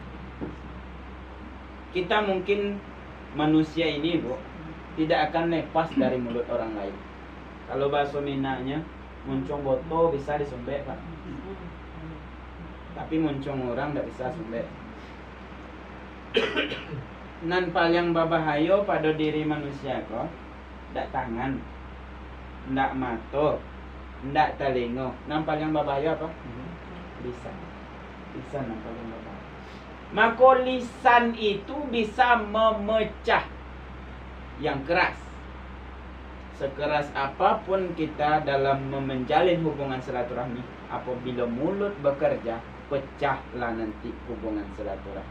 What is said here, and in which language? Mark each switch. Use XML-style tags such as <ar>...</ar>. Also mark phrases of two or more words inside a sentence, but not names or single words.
<id>Kita mungkin manusia ini, Bu, tidak akan lepas dari mulut orang lain. Kalau bahasa Minangnya,</id> <min>muncung boto bisa disumbek,</min> <id>Pak. Tapi muncung orang tidak bisa sumbek.</id> <min>Nan paling babahayo pada diri manusia kok, ndak tangan, ndak mata, ndak telinga. Nan paling babahayo apa? Lisan.</min> <id>Lisan yang paling babahayo. Maka lisan itu bisa memecah yang keras. Sekeras apapun kita dalam menjalin hubungan silaturahmi, apabila mulut bekerja, pecahlah nanti hubungan silaturahmi.</id>